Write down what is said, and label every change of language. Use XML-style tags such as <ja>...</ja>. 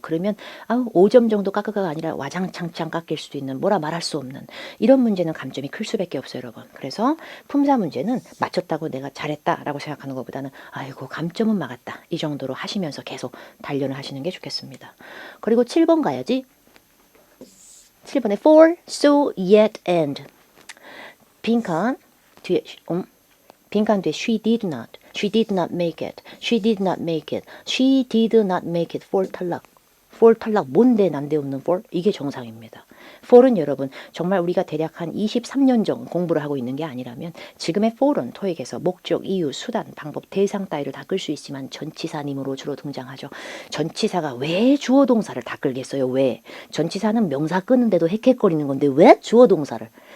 <ko>그러면 5점 정도 깎아가 아니라 와장창창 깎일 수도 있는 뭐라 말할 수 없는 이런 문제는 감점이 클 수밖에 없어요, 여러분. 그래서 품사 문제는 맞췄다고 내가 잘했다라고 생각하는 것보다는 아이고 감점은 막았다. 이 정도로 하시면서 계속 단련을 하시는 게 좋겠습니다. 그리고 7번 가야지. 7번에</ko> <en>for, so, yet, and.</en> <ko>빈칸 뒤에 빈칸 뒤에</ko> <en>she did not make it, she did not make it, she did not make it, for</en> <ko>탈락. for 탈락 뭔데 난데없는 for? 이게 정상입니다. for은 여러분 정말 우리가 대략 한 23년 전 공부를 하고 있는 게 아니라면 지금의 for은 토익에서 목적, 이유, 수단, 방법, 대상 따위를 다 끌 수 있지만 전치사님으로 주로 등장하죠. 전치사가 왜 주어 동사를 다 끌겠어요? 왜? 전치사는 명사 끄는데도 헥헥거리는 건데 왜 주어 동사를?</ko>